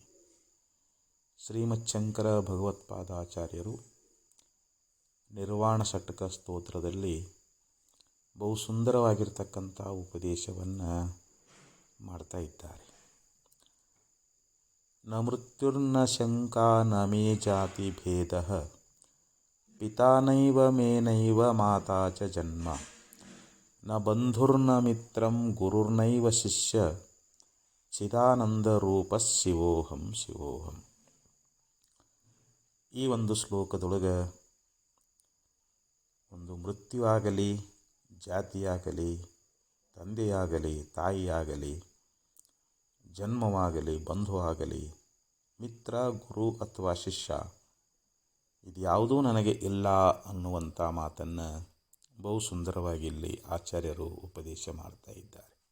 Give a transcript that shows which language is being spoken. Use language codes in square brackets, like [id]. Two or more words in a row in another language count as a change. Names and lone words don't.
[kn] ಶ್ರೀಮಚ್ಛಂಕರ ಭಗವತ್ಪಾದಾಚಾರ್ಯರು ನಿರ್ವಾಣ ಷಟ್ಕ ಸ್ತೋತ್ರದಲ್ಲಿ ಬಹು ಸುಂದರವಾಗಿರ್ತಕ್ಕಂಥ ಉಪದೇಶವನ್ನು ಮಾಡ್ತಾ ಇದ್ದಾರೆ. [sa] ನ ಮೃತ್ಯುರ್ನ ಶಂಕಾ ನ ಮೇ ಜಾತಿ ಭೇದ ಪಿತಾ ನೈವ ಮೇನೈವ ಮಾತಾ ಚ ಜನ್ಮ ನ ಬಂಧುರ್ನ ಮಿತ್ರಂ ಗುರುರ್ನೈವ ಶಿಷ್ಯ ಚಿದಾನಂದರೂಪ ಶಿವೋಹಂ ಶಿವೋಹಂ. [kn] ಈ ಒಂದು ಶ್ಲೋಕದೊಳಗೆ ಒಂದು ಮೃತ್ಯುವಾಗಲಿ, ಜಾತಿಯಾಗಲಿ, ತಂದೆಯಾಗಲಿ, ತಾಯಿಯಾಗಲಿ, ಜನ್ಮವಾಗಲಿ, ಬಂಧುವಾಗಲಿ, ಮಿತ್ರ, ಗುರು ಅಥವಾ ಶಿಷ್ಯ, ಇದು ಯಾವುದೂ ನನಗೆ ಇಲ್ಲ ಅನ್ನುವಂಥ ಮಾತನ್ನು ಬಹು ಸುಂದರವಾಗಿ ಇಲ್ಲಿ ಆಚಾರ್ಯರು ಉಪದೇಶ ಮಾಡ್ತಾ ಇದ್ದಾರೆ.